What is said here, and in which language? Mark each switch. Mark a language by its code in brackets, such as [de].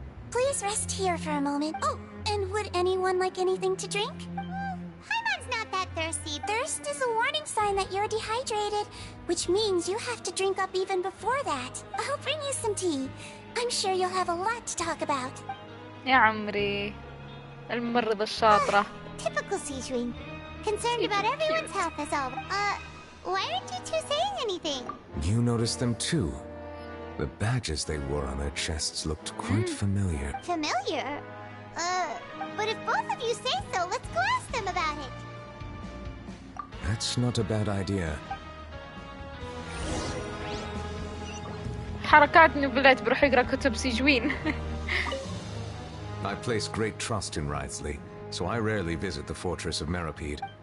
[en] Please rest here for a moment. Oh, and would anyone like anything to drink? Paimon's not that thirsty. Thirst is a warning sign that you're dehydrated, which means you have to drink up even before that. I'll bring you some tea. I'm sure you'll have a lot to talk about. [ar] يا عمري الممرضة الشاطرة. [en] Typical Sijwin. Concerned about everyone's health is all. Why aren't you two saying anything? You noticed them too. The badges they wore on their chests looked quite familiar. Familiar? But if both of you say so, let's go ask them about it. That's not a bad idea. [ar] حركات نوفليت بروح يقرا كتب سجوين. [en] I place great trust in Wriothesley, so I rarely visit the fortress of Meropide.